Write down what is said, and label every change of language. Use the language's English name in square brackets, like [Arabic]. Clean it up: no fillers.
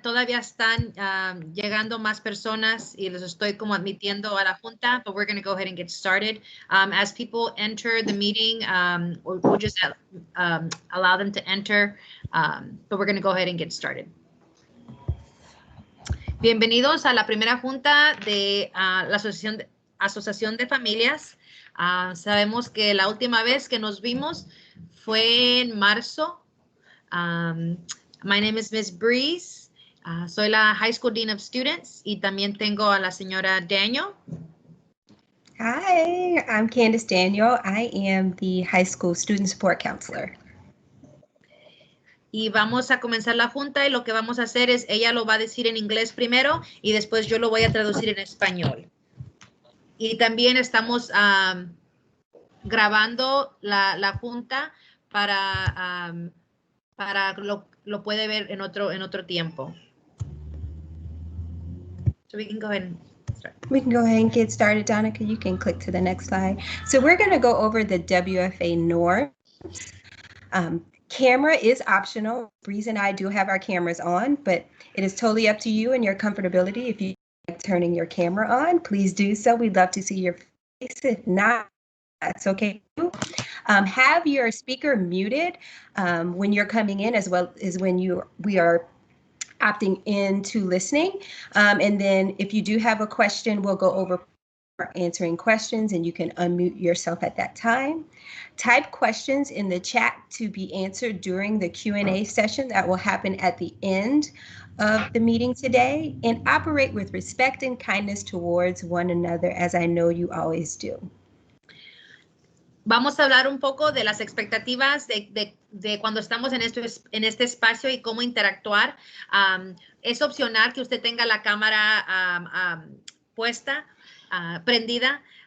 [Spanish] Todavía están llegando más personas y les estoy como admitiendo a la junta, [English] but we're going to go ahead and get started. As people enter the meeting, we'll just allow them to enter, but we're going to go ahead and get started. [Spanish] Bienvenidos a la primera junta de la Asociación de Familias. Sabemos que la última vez que nos vimos fue en marzo. [English] My name is Ms. Breeze. [Spanish] Soy la [English] High School Dean of Students [Spanish] y también tengo a la señora [English] Daniel. Hi, I'm Candace Daniel. I am the High School Student Support Counselor. [Spanish] Y vamos a comenzar la junta y lo que vamos a hacer es, ella lo va a decir en inglés primero y después yo lo voy a traducir en español. Y también estamos grabando la junta para lo puede ver en otro tiempo. [English] So we can go ahead and start. We can go ahead and get started, Donica. You can click to the next slide. So we're going to go over the WFA norms. Camera is optional. Breeze and I do have our cameras on, but it is totally up to you and your comfortability. If you like turning your camera on, please do so. We'd love to see your face. If not, that's okay. Have your speaker muted when you're coming in, as well as when we are opting into listening. And then if you do have a question, we'll go over answering questions and you can unmute yourself at that time. Type questions in the chat to be answered during the Q&A session that will happen at the end of the meeting today, and operate with respect and kindness towards one another, as I know you always do. [Spanish] Vamos a hablar un poco de las expectativas de cuando estamos en este espacio y cómo interactuar. Es opcional que usted tenga la cámara puesta, prendida.